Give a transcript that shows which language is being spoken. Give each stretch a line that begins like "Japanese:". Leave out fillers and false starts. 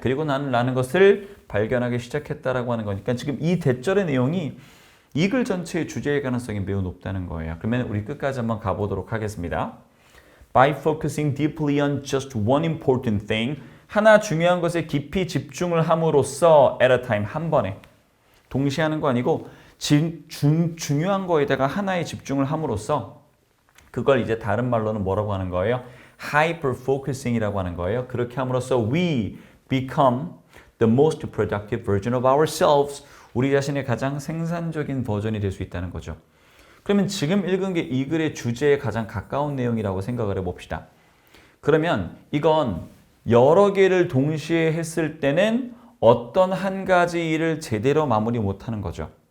Korean: 그리고 나는 라는 것을 발견하기 시작했다라고 하는 거니까 지금 이 대절의 내용이 이 글 전체의 주제일 가능성이 매우 높다는 거예요. 그러면 우리 끝까지 한번 가보도록 하겠습니다.
English: By focusing deeply on just one important thing.
Korean: 하나 중요한 것에 깊이 집중을 함으로써
English: at a time
Korean: 한 번에. 동시에 하는 거 아니고 중요한 거에다가 하나에 집중을 함으로써 그걸 이제 다른 말로는 뭐라고 하는 거예요? hyper-focusing이라고 하는 거예요. 그렇게 함으로써
English: we become the most productive version of ourselves.
Korean: 우리 자신의 가장 생산적인 버전이 될 수 있다는 거죠. 그러면 지금 읽은 게 이 글의 주제에 가장 가까운 내용이라고 생각을 해봅시다. 그러면 이건 여러 개를 동시에 했을 때는 어떤 한 가지 일을 제대로 마무리 못하는 거죠.